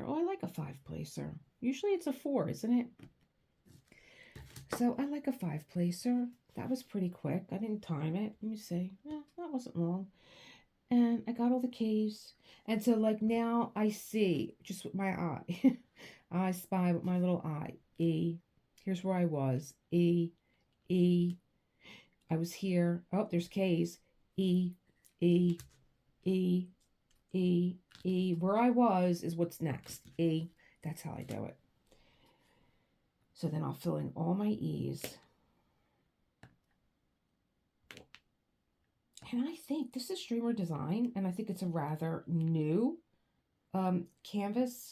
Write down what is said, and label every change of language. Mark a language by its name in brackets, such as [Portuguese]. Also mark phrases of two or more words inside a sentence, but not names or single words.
[English] Oh, I like a 5-placer. Usually it's a 4, isn't it? So I like a 5-placer. That was pretty quick. I didn't time it. Let me see. That wasn't long. And I got all the K's. And so like now I see just with my eye. I spy with my little eye. E. Here's where I was. E. E. I was here. Oh, there's K's. E. E. E. E. E. Where I was is what's next. E. That's how I do it. So then I'll fill in all my E's. And I think this is Streamer Design, and I think it's a rather new canvas.